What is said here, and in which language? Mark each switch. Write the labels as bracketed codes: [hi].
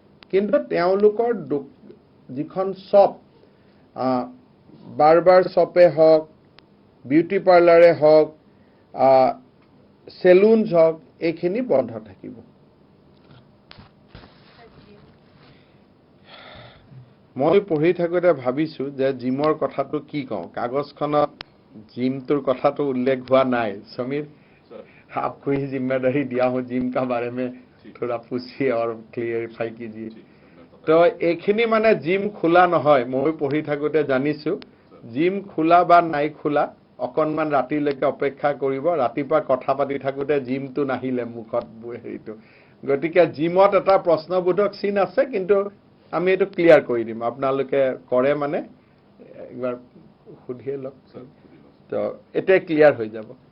[as] কিন্তু তেওঁলোকৰ যিখন শ্বপ, বাৰ্বাৰ শ্বপে হওক, বিউটি পাৰ্লাৰে হওক, চেলুনছ হওক, এইখিনি বন্ধ থাকিব। মই পঢ়ি থাকোঁতে ভাবিছোঁ যে জিমৰ কথাটো কি কওঁ, কাগজখনত জিমটোৰ কথাটো উল্লেখ হোৱা নাই। [hi] সমীৰ, आपको ही जिम्मेदारी दिया हूँ जिम का बारे में थोड़ा पूछिए और क्लियरिफाई कीजिए। [as] তো এইখিনি মানে জিম খোলা নহয়, মই পঢ়ি থাকোঁতে জানিছোঁ জিম খোলা বা নাই খোলা অকণমান ৰাতিলৈকে অপেক্ষা কৰিব, ৰাতিপুৱা কথা পাতি থাকোঁতে জিমটো নাহিলে মুখত হেৰিটো। গতিকে জিমত এটা প্ৰশ্নবোধক চিন আছে, কিন্তু আমি এইটো ক্লিয়াৰ কৰি দিম, আপোনালোকে কৰে মানে একবাৰ সুধিয়ে লওক, তো এতিয়া ক্লিয়াৰ হৈ যাব।